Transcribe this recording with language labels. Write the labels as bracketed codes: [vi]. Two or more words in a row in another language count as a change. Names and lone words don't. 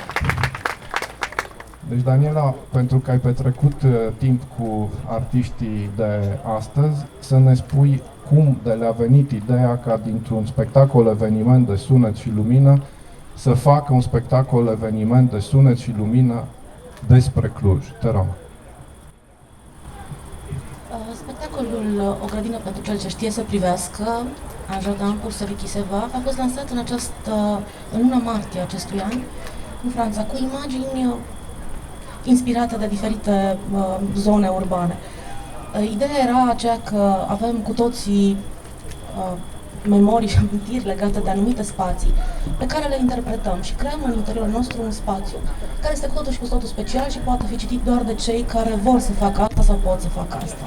[ro] Deci, Daniela, pentru că ai petrecut timp cu artiștii de astăzi, să ne spui cum de le-a venit ideea ca dintr-un spectacol-eveniment de sunet și lumină să facă un spectacol-eveniment de sunet și lumină despre Cluj. Te rog. Spectacolul O grădină pentru cel ce știe să privească, în Jardin pour celui qui sait voir, a fost lansat în luna martie acestui an, în Franța, cu imagini inspirate de diferite zone urbane. Ideea era aceea că avem cu toții memorii și amintiri legate de anumite spații pe care le interpretăm și creăm în interiorul nostru un spațiu care este cu totul și cu totul special și poate fi citit doar de cei care vor să facă asta sau pot să facă asta.